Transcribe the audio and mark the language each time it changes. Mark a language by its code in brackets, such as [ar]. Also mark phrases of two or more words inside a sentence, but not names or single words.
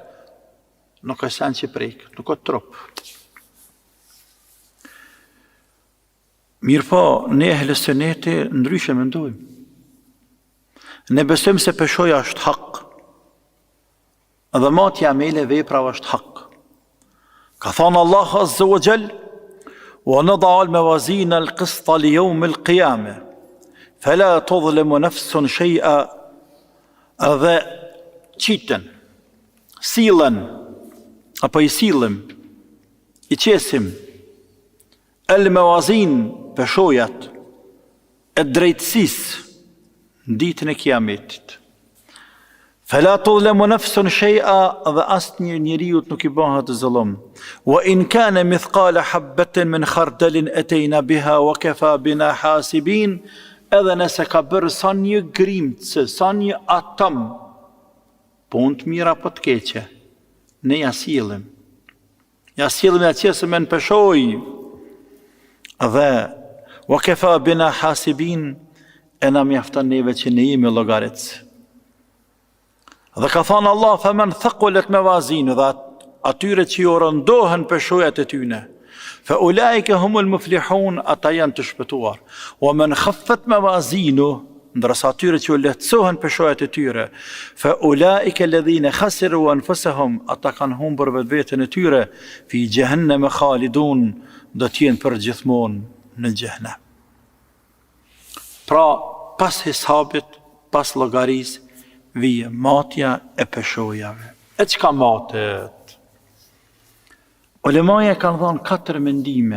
[sq] Nuk është sen që prejkë, nuk është trup. Mirë po, ne ehle sëneti ndryshe mendojmë. Ne besojmë se peshoja është hak, dhe matja amele veprave është hak. Ka thonë [ar] الله عز وجل، ونضع الموازين القسط ليوم القيامة فلا تظلم نفس شيئا, [sq] dhe qiten, sillen, apo i sillim, i qesim, el-mawazin, peshojat, e drejtësisë, në ditën e kiametit. [ar] فلا تظلم نفس شيئا, [sq] dhe asnjë njeriut nuk i bëhet zullum. [ar] وإن كان مثقال حبة من خردل أتينا بها وكفى بنا حاسبين, [sq] edhe nëse ka bërë sa një grimcë, sa një atom, punë të mira apo të keqe, ne ja sillim. Ja sillim ja qesëm e në peshoj, dhe [ar] وكفى بنا حاسبين, [sq] e na mjafton neve që ne jemi llogaritës. Dhe ka thënë Allah, [ar] فمن ثقلت موازينه, [sq] dhe atyre që ju rëndohen peshojat e tyne. [ar] فأولئك هم المفلحون, [sq] ata janë të shpëtuar. [ar] ومن خفت موازينه, [sq] ndërsa atyre që u lehtësohen peshojat e tyre, [ar] فأولئك الذين خسروا أنفسهم, [sq] ata kanë humbur vetveten e tyre, [ar] في جهنم خالدون, [sq] do të jenë për gjithmonë në xhehenem. Pra, pas hesabit, pas llogarisë, vije matja e peshojave. E çka matet? Ulemaja kanë dhënë 4 mendime.